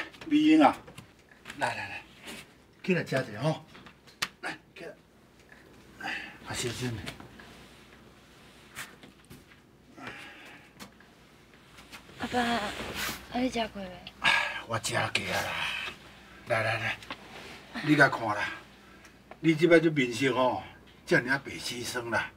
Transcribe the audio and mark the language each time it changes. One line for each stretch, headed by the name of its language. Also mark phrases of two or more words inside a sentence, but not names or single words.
Min Nan Chinese: 美英啊，来，起来吃一下吼。来，起来。哎，啊，小心嘞。阿爸，啊你食过未？我食过啊啦。来，你来看啦。你即摆这面色吼，遮尔白牺牲啦。